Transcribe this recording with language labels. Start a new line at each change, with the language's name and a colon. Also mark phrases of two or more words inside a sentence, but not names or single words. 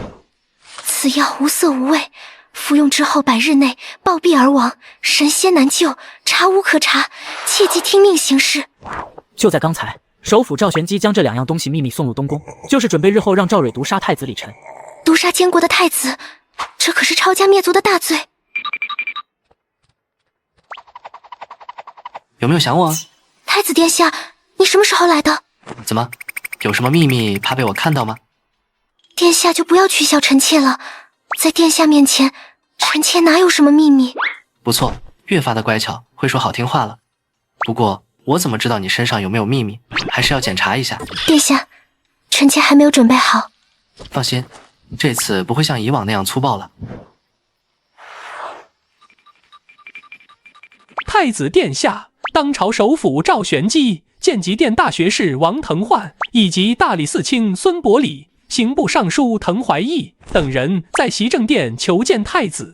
Chinese: 此藥無色無味，服用之後100日內暴斃而亡，神仙難救，查無可查，切記聽命行事。就在剛才，首輔趙玄機將這2樣東西秘密送入東宮，就是準備日後讓趙蕊毒殺太子李晨。毒殺監國的太子，這可是抄家滅族的大罪。有沒有想我？太子殿下，你什麼時候來的？怎麼，有什麼秘密怕被我看到嗎？殿下就不要取笑臣妾了，在殿下面前，臣妾哪有什麼秘密？不錯，越發的乖巧，會說好聽話了。不過我怎麼知道你身上有沒有秘密？還是要檢查一下。殿下，臣妾還沒有準備好。放心，這次不會像以往那樣粗暴了。太子殿下，當朝首輔趙玄機、建極殿大學士王騰煥以及大理寺卿孫伯禮、刑部尚書滕懷義等人在襲政殿求見太子。